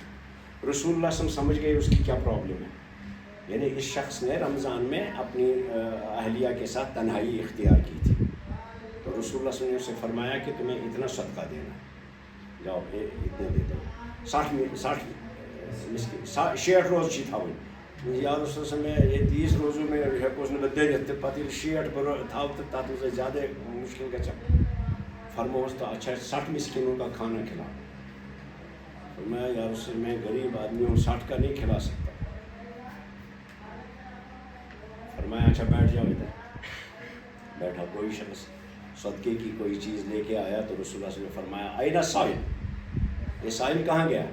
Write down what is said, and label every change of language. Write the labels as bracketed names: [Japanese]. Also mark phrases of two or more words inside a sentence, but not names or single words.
[Urdu] رسول اللہ [Arabic] صلی اللہ علیہ وسلم [Urdu] سمجھ گئے اس کی کیا پرابلم ہے. یعنی اس شخص نے رمضان میں اپنی اہلیہ کے ساتھ تنہائی اختیار کی تھی. تو رسول اللہ [Arabic] صلی اللہ علیہ وسلم [Urdu] نے اسے فرمایا کہ تمہیں اتنا صدقہ دینا جاؤ اتنے دے دو 60 [Kashmiri] روز چی تھاؤن [Arabic] یا رسول اللہ [Urdu] میں یہ 30 روزوں میں [Kashmiri] ہیکوس نہٕ بہٕ دٔرِتھ تہٕ پَتہٕ ییٚلہِ 60 بہٕ تھاو تہٕ تَتھ منٛز زیادٕ مشکل گژھان. [Urdu] فرموس تو اچھا 60 مسکینوں کا کھانا کھلاؤ. فرمایا [Arabic] یا رسول [Urdu] میں غریب آدمی ہوں 60 کا نہیں کھلا سکتا. فرمایا اچھا بیٹھ جاؤ ادھر. بیٹھا کوئی شخص صدقے کی کوئی چیز لے کے آیا تو رسول اللہ [Arabic] صلی اللہ علیہ وسلم [Urdu] نے فرمایا [Arabic] اینا سائل [Urdu] یہ سائل کہاں گیا.